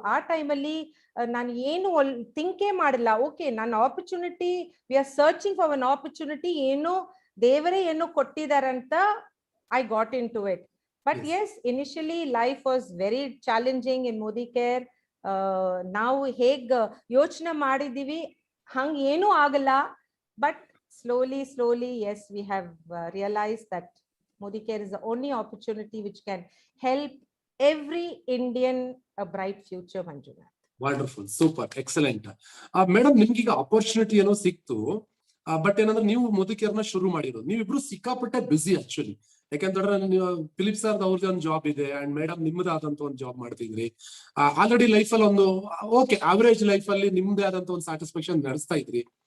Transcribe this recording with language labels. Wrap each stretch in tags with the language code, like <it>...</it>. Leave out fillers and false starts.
<kn>ಆ ಟೈಮ್ ಅಲ್ಲಿ ನಾನು ಏನು ಥಿಂಕೇ ಮಾಡಿಲ್ಲ. ಓಕೆ, ನನ್ನ opportunity,</kn> <en>we are searching for one opportunity,</en> <kn>ಏನೋ ದೇವರೇ ಏನೋ ಕೊಟ್ಟಿದಾರಂತ</kn> <en>I got in to it. But yes, initially life was very challenging in Modi Care.</en> <kn>ನಾವು ಹೇಗ್ ಯೋಚನೆ ಮಾಡಿದೀವಿ ಹಂಗ ಏನೂ ಆಗಲ್ಲ.</kn> <en>But slowly yes, we have realized that Modi Care is the only opportunity which can help every Indian a bright future. Manjuna, wonderful, super, excellent.</en> <kn>Madam, ನಿಮ್ಗೀಗ opportunity ಏನೋ ಸಿಕ್ತು, but ಏನಂದ್ರೆ ನೀವು ಮೋದಿ ಕೇರ್ ನ ಶುರು ಮಾಡಿರೋದು, ನೀವಿಬ್ರು ಸಿಕ್ಕಾಪಟ್ಟೆ ಬಿಸಿ ಆಕ್ಚುಲಿ. ಯಾಕಂತಂದ್ರೆ ನೀವು ಫಿಲಿಪ್ ಸರ್ ಅವ್ರದ್ದು ಒಂದು ಜಾಬ್ ಇದೆ, ಅಂಡ್ ಮೇಡಮ್ ನಿಮ್ಮದೇ ಆದಂತ ಒಂದು ಜಾಬ್ ಮಾಡ್ತಿದ್ರಿ. ಆಲ್ರೆಡಿ ಲೈಫ್ ಅಲ್ಲಿ ಒಂದು ಓಕೆ ಅವರೇಜ್ ಲೈಫ್ ಅಲ್ಲಿ ನಿಮ್ದೇ ಆದಂತ ಒಂದು ಸ್ಯಾಟಿಸ್ಫ್ಯಾಕ್ಷನ್ ನಡೆಸ್ತಾ ಇದ್ರಿ.</kn>